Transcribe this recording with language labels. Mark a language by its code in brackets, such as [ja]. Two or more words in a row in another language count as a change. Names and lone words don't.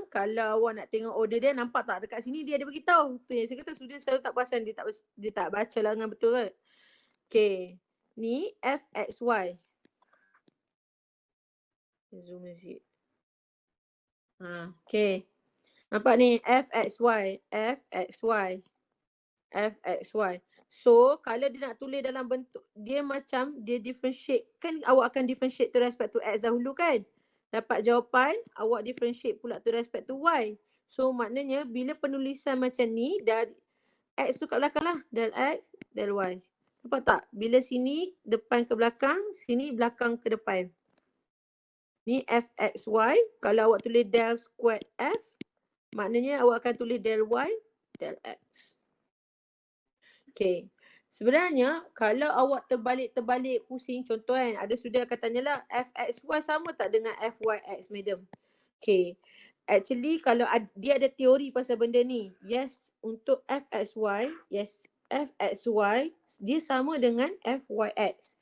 [ms] Kalau awak nak tengok order dia, nampak tak dekat sini dia ada beritahu. Tu yang saya kata student selalu tak perasan, dia tak baca lah dengan betul kan. Okay, ni F, X, Y. Zoom sikit. Okay. Nampak ni F, X, Y. F, X, Y. F, X, Y. So, kalau dia nak tulis dalam bentuk, dia macam dia differentiate. Kan awak akan [en] differentiate to respect to X [ms] dahulu kan? Dapat jawapan, awak differentiate pula [en] to respect to Y. [ms] So, maknanya bila penulisan macam ni, dari X tu kat belakang lah. [en] Del X, del Y. [ms] Nampak tak? Bila sini depan ke belakang, sini belakang ke depan. Ni F, X, Y. Kalau awak tulis [en] del square F, [ms] Maknanya awak akan tulis [en] del Y, del X. [ms] Okay. Sebenarnya kalau awak terbalik pusing, contoh kan, ada student akan tanyalah FXY sama tak dengan FYX, madam? Okay. Actually kalau dia ada teori pasal benda ni. Yes, untuk FXY, yes, FXY dia sama dengan FYX.